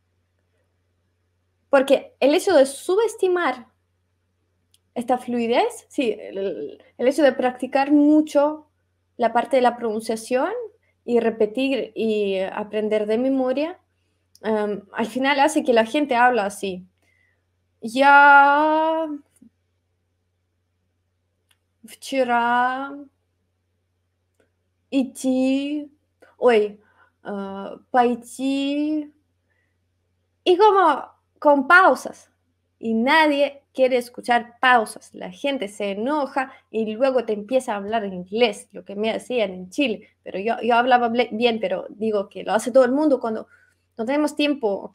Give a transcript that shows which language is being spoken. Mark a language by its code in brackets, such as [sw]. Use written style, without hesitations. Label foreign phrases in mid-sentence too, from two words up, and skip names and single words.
[es] Porque el hecho de subestimar esta fluidez, sí, el hecho de practicar mucho la parte de la pronunciación y repetir y aprender de memoria, al final hace que la gente habla así. [ru] Я вчера идти, ой, пойти. [es] Y como con pausas. Y nadie quiere escuchar pausas. La gente se enoja y luego te empieza a hablar en inglés, lo que me hacían en Chile. Pero yo hablaba bien, pero digo que lo hace todo el mundo cuando no tenemos tiempo, ¿ok?